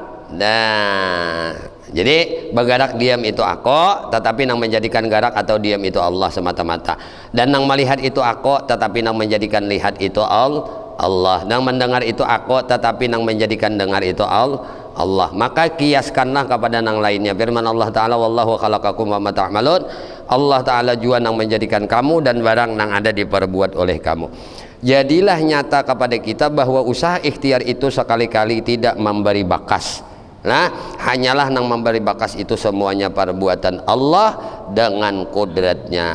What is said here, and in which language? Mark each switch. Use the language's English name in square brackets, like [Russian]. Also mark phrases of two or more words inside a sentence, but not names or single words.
[Banjar] Nah, jadi bergerak diam itu aku, tetapi nang menjadikan gerak atau diam itu Allah semata-mata. Dan nang melihat itu aku, tetapi nang menjadikan lihat itu Allah. Nang mendengar itu aku, tetapi nang menjadikan dengar itu Allah. Maka kiaskanlah kepada nang lainnya. [Arabic] Firman Allah Ta'ala, وَاللَّهُ خَلَقَكُمْ وَمَا تَعْمَلُونَ. [Banjar] Allah Ta'ala juga nang menjadikan kamu dan barang nang ada diperbuat oleh kamu. Jadilah nyata kepada kita bahwa usaha ikhtiar itu sekali-kali tidak memberi bakas. Nah, hanyalah nang memberi bakas itu semuanya perbuatan Allah dengan kodratnya.